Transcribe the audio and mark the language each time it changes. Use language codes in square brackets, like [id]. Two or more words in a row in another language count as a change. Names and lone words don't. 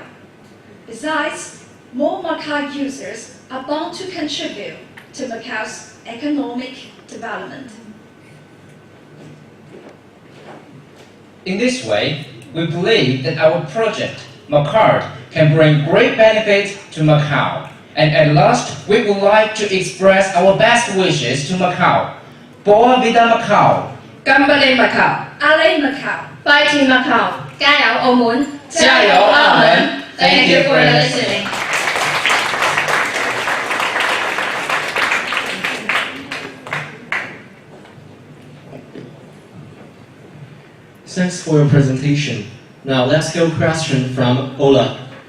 [en] Besides, more Macau users are bound to contribute to Macau's economic development. In this way, we believe that our project, Macard, can bring great benefits to Macau. And at last, we would like to express our best wishes to Macau. [pt] Boa Vida Macau! Gambale Macau! Ale Macau! [en] Fighting Macau! [yue] 加油澳門! 加油澳門! [en] Thank you for listening. Thanks for your presentation. Now let's go question from Ola.